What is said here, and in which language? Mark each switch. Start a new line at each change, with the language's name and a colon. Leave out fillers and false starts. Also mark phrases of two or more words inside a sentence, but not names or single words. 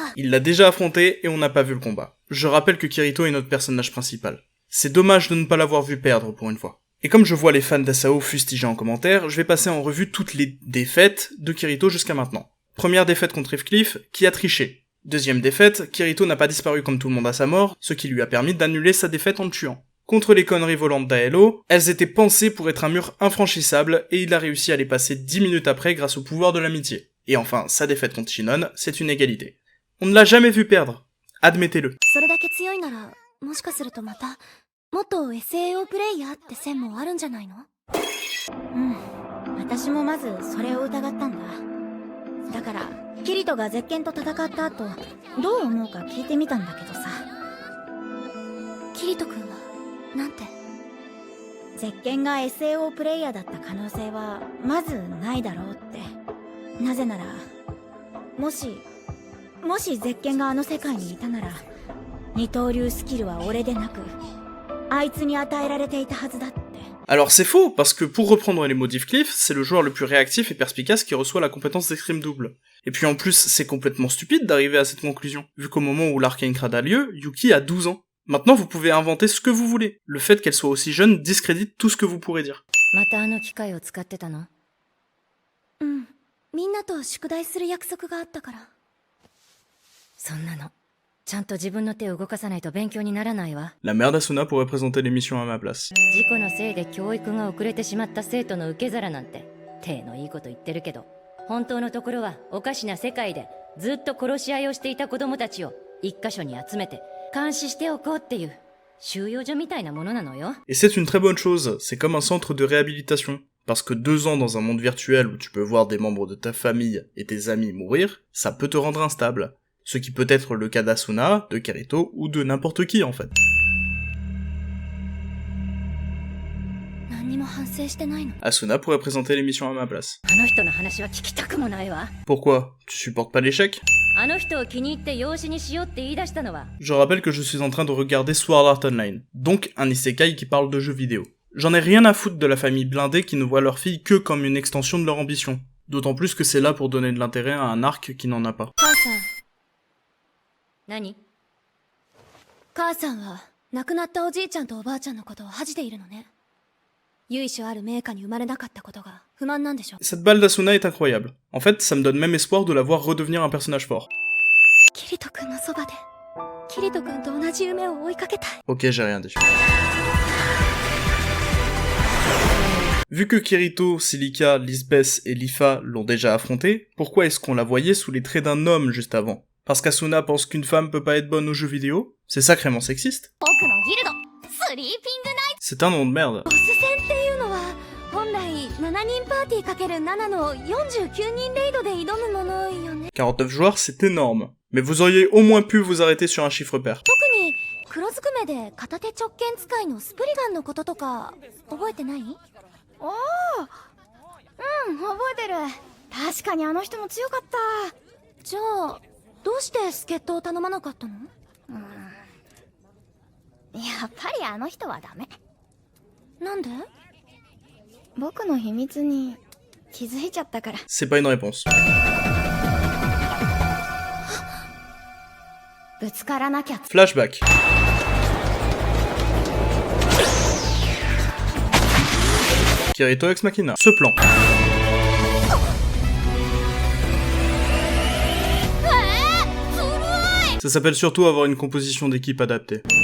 French: Il l'a déjà affronté et on n'a pas vu le combat. Je rappelle que Kirito est notre personnage principal. C'est dommage de ne pas l'avoir vu perdre pour une fois. Et comme je vois les fans d'Asao fustiger en commentaire, je vais passer en revue toutes les défaites de Kirito jusqu'à maintenant. Première défaite contre Heathcliff, qui a triché. Deuxième défaite, Kirito n'a pas disparu comme tout le monde à sa mort, ce qui lui a permis d'annuler sa défaite en le tuant. Contre les conneries volantes d'Aelo, elles étaient pensées pour être un mur infranchissable, et il a réussi à les passer 10 minutes après grâce au pouvoir de l'amitié. Et enfin, sa défaite contre Shinon, c'est une égalité. On ne l'a jamais vu perdre. Admettez-le.
Japanese: それだけ強いなら、もしかするとまた元 SAO プレイヤーって線もあるんじゃないの？うん、私もまずそれを疑ったんだ。だからキリトがゼッケンと戦った後どう思うか聞いてみたんだけどさ。キリト君はなんて？ゼッケンが SAO プレイヤーだった可能性はまずないだろうって。なぜならもしゼッケンがあの世界にいたなら二刀流スキルは俺でなくあいつに与えられていたはずだって。
French: Alors c'est faux, parce que pour reprendre les mots d'Heathcliff, c'est le joueur le plus réactif et perspicace qui reçoit la compétence d'escrime double. Et puis en plus, c'est complètement stupide d'arriver à cette conclusion, vu qu'au moment où l'Arcane Crad a lieu, Yuki a 12 ans. Maintenant vous pouvez inventer ce que vous voulez. Le fait qu'elle soit aussi jeune discrédite tout ce que vous pourrez dire.
Japanese: またあの機械を使ってたの？うん、みんなと宿題する約束があったから。そんなのちゃんと自分の手を動かさないと勉強にならないわ。
French: La mère d'Asuna pourrait présenter l'émission à ma place.
Japanese: 事故のせいで教育が遅れてしまった生徒の受け皿なんて手のいいこと言ってるけど、本当のところはおかしな世界でずっと殺し合いをしていた子供たちを一箇所に集めて監視しておこうっていう収容所みたいなものなのよ。
French: Et c'est une très bonne chose, c'est comme un centre de réhabilitation. Parce que 2 ans dans un monde virtuel où tu peux voir des membres de ta famille et tes amis mourir, ça peut te rendre instable. Ce qui peut être le cas d'Asuna, de Kirito ou de n'importe qui en fait.
Japanese: 何にも反省してないの？
French: Asuna pourrait présenter l'émission à ma place.
Japanese: あの人の話は聞きたくもないわ。
French: Pourquoi? Tu supportes pas l'échec?
Japanese: あの人を気に入って養子にしようって言い出したのは。
French: Je rappelle que je suis en train de regarder Sword Art Online, donc un isekai qui parle de jeux vidéo. J'en ai rien à foutre de la famille blindée qui ne voit leur fille que comme une extension de leur ambition. D'autant plus que c'est là pour donner de l'intérêt à un arc qui n'en a pas.
Japanese: 母さん。何？母さんは亡くなったおじいちゃんとおばあちゃんのことを恥じているのね。由緒ある名家に生まれなかったことが不満なんでしょ。
French: Cette balle d'Asuna est incroyable. En fait, ça me donne même espoir de la voir redevenir un personnage fort.
Japanese: キリト君のそばでキリト君と同じ夢を追いかけたい。
French: Ok, j'ai rien dit. Vu que Kirito, Celica, Lisbeth et Lifa l'ont déjà affronté, pourquoi est-ce qu'on la voyait sous les traits d'un homme juste avant? Parce qu'Asuna pense qu'une femme peut pas être bonne aux jeux vidéo? C'est sacrément sexiste. C'est un nom de merde. 49 joueurs, c'est énorme. Mais vous auriez au moins pu vous arrêter sur un chiffre pair.
Japanese: 黒ずくめで片手直剣使いのスプリガンのこととか覚えてない？ああ、覚えてる。確かにあの人も強かった。じゃあどうして助っ人を頼まなかったの？やっぱりあの人はダメ。なんで？僕の秘密に気づいちゃったから。
French: C'est pas une réponse.
Japanese: ぶつからなきゃ。
French: Flashback. Kirito ex machina. Ce plan. Ça s'appelle surtout avoir une composition d'équipe adaptée.